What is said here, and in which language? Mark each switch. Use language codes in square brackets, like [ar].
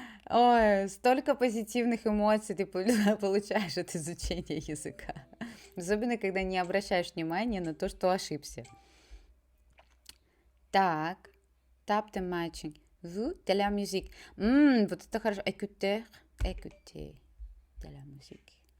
[ru] Ой, столько позитивных эмоций ты получаешь от изучения языка. Особенно, когда не обращаешь внимания на то, что ошибся. Так, [en] tap the matching. [fr] Vous, de la musique. [ru] Вот это хорошо. [fr] Écouter, écouter de la musique.